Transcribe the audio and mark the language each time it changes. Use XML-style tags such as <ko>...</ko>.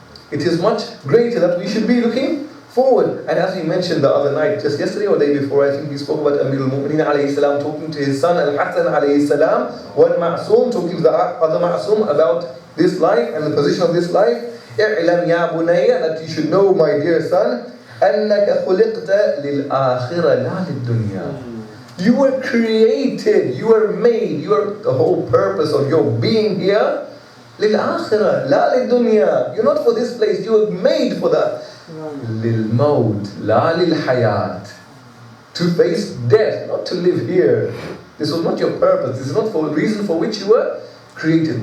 <en>It is much greater that we should be looking forward. And as we mentioned the other night, just yesterday or the day before, I think we spoke about Amir al-Mu'mineen alayhi salam talking to his son Al-Hassan alayhi salam, one Ma'soom talking to the other Ma'soom about this life and the position of this life.</en> <ar>اعلم يا بني,</ar> <en>that you should know, my dear son,</en> <ar>أنك خلقت للآخرة لا للدنيا.</ar> <en>You were created, you were made, you are the whole purpose of your being here.</en> <ar>للآخرة لا للدنيا.</ar> <en>You're not for this place, you were made for that.</en> <ar>للموت لا للحياة.</ar> <en>To face death, not to live here. This was not your purpose, this is not for the reason for which you were created.</en>